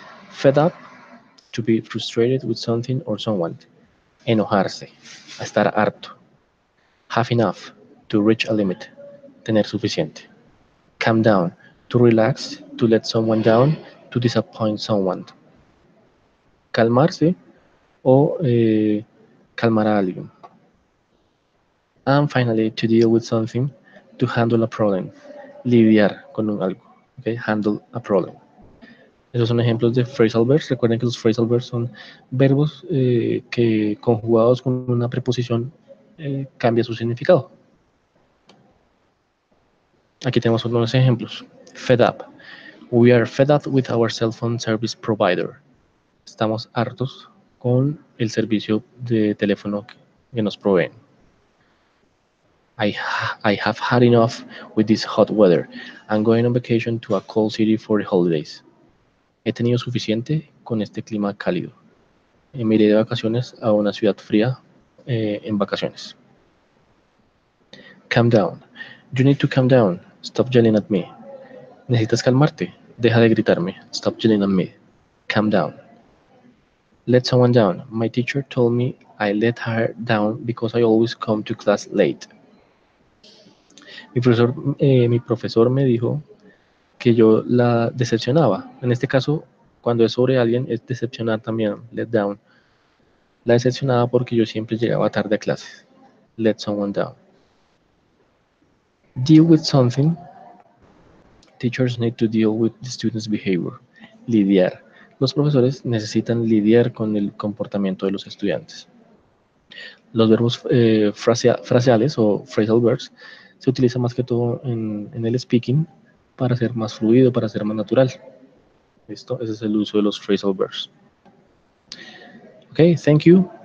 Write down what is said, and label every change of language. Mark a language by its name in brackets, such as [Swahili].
[English] Fed up, to be frustrated with something or someone. [Spanish] Enojarse, estar harto. [English] Have enough, to reach a limit, [Spanish] tener suficiente. [English] Calm down, to relax, to let someone down, to disappoint someone. [Spanish] Calmarse o calmar a alguien. [English] And finally, to deal with something, to handle a problem. [Spanish] Lidiar con un algo. [English] Okay? Handle a problem. [Spanish] Esos son ejemplos de phrasal verbs. Recuerden que los phrasal verbs son verbos que conjugados con una preposición cambia su significado. Aquí tenemos unos ejemplos. [English] Fed up. We are fed up with our cell phone service provider. [Spanish] Estamos hartos con el servicio de teléfono que nos proveen. [English] I have had enough with this hot weather. I'm going on vacation to a cold city for the holidays. [Spanish] He tenido suficiente con este clima cálido. Me iré de vacaciones a una ciudad fría en vacaciones. [English] Calm down. You need to calm down. Stop yelling at me. [Spanish] Necesitas calmarte. Deja de gritarme. [English] Stop yelling at me. Calm down. Let someone down. My teacher told me I let her down because I always come to class late. [Spanish] Mi profesor me dijo que yo la decepcionaba. En este caso, cuando es sobre alguien, es decepcionar también, let down. La decepcionaba porque yo siempre llegaba tarde a clases. [English] Let someone down. Deal with something. Teachers need to deal with the students' behavior. [Spanish] Lidiar. Los profesores necesitan lidiar con el comportamiento de los estudiantes. Los verbos fraseales o phrasal verbs se utilizan más que todo en el speaking para ser más fluido, para ser más natural. ¿Listo? Ese es el uso de los phrasal verbs. [English] Ok, thank you.